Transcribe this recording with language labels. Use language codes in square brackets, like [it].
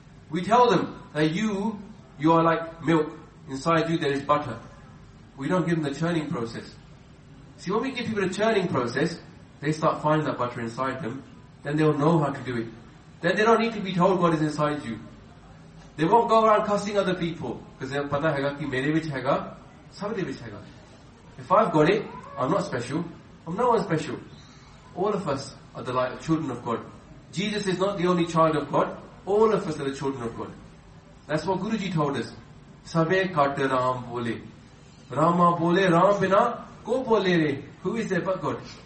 [en] We tell them that you are like milk, inside you there is butter. We don't give them the churning process. See, when we give people a churning process, they start finding that butter inside them, then they'll know how to do it. Then they don't need to be told God is inside you. They won't go around cussing other people, because they'll [pa] ਪਤਾ ਹੈ ਗਾ ਕਿ ਮੇਰੇ ਵਿਚ ਹੈ ਗਾ, ਸਬਦੇ ਵਿਚ ਹੈ ਗਾ। [en] If I've got it, I'm not special. I'm no one special. All of us are the light of children of God. Jesus is not the only child of God. All of us are the children of God. That's what Guruji told us. [pa] Sabe kat Ram bole. Rama bole, Ram bina, ko bole re. [en] Who is there but God?